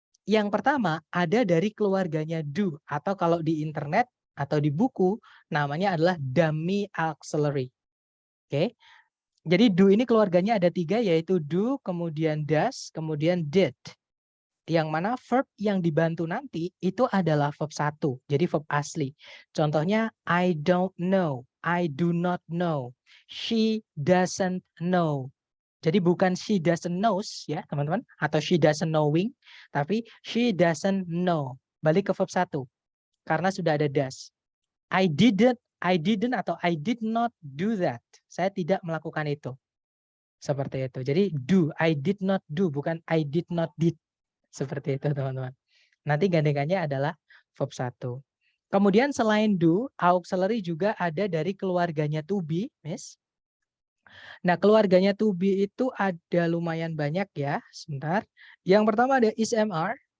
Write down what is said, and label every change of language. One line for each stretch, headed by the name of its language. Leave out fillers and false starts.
Indonesian: Yang pertama ada dari keluarganya do, atau kalau di internet atau di buku namanya adalah dummy auxiliary. Oke. Jadi do ini keluarganya ada 3, yaitu do, kemudian does, kemudian did. Yang mana verb yang dibantu nanti itu adalah verb 1. Jadi verb asli. Contohnya
English: I don't know, I do not know, she doesn't know.
Indonesian: Jadi bukan
English: she doesn't knows
Indonesian: ya teman-teman, atau
English: she doesn't knowing,
Indonesian: tapi
English: she doesn't know.
Indonesian: Balik ke verb 1 karena sudah ada does.
English: I didn't
Indonesian: atau
English: I did not do that.
Indonesian: Saya tidak melakukan itu. Seperti itu. Jadi
English: do, I did not do,
Indonesian: bukan
English: I did not did.
Indonesian: Seperti itu teman-teman. Nanti gandengannya adalah verb 1. Kemudian selain do, auxiliary juga ada dari keluarganya to be, Miss. Nah, keluarganya to be itu ada lumayan banyak ya. Sebentar. Yang pertama ada is, am, are.